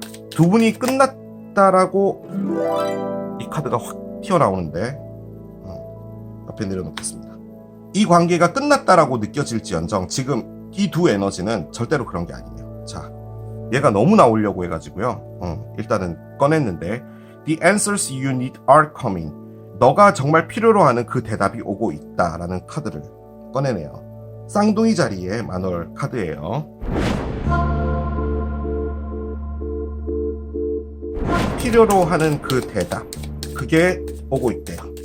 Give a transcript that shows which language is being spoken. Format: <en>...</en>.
<ko>두 분이 끝났다라고 이 카드가 확 튀어나오는데 옆에 내려놓겠습니다. 이 관계가 끝났다라고 느껴질지언정 지금 이 두 에너지는 절대로 그런 게 아니에요. 자, 얘가 너무 나오려고 해가지고요. 일단은 꺼냈는데</ko> <en>The answers you need are coming.</en> <ko>너가 정말 필요로 하는 그 대답이 오고 있다라는 카드를 꺼내네요. 쌍둥이 자리의 마누얼 카드예요. 필요로 하는 그 대답, 그게 오고 있대요.</ko>